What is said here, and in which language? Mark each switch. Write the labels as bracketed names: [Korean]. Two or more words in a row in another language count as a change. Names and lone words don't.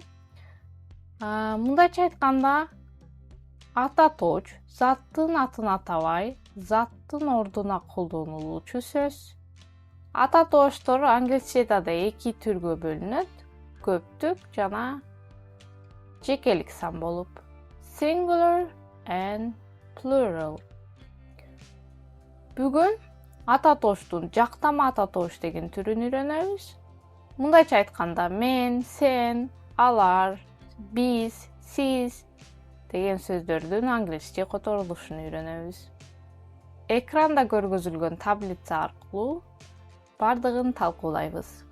[Kyrgyz] Мындайча айтканда, ататооч заттын атын атабай, заттын ордуна колдонулуучу сөз. Ататоочтор англисчеде да эки түргө бөлүнөт: көптүк жана жекелик сан болуп, [English] singular and plural. [Kyrgyz] Бүгүн ататоочтун жактама ататооч деген түрүн үйрөнөбүз. Мындайча айтканда, мен, сен, алар, биз, сиз деген сөздөрдүн англисче которулушун үйрөнөбүз. Экранда көргөзүлгөн таблица аркылуу бардыгын талкуулайбыз.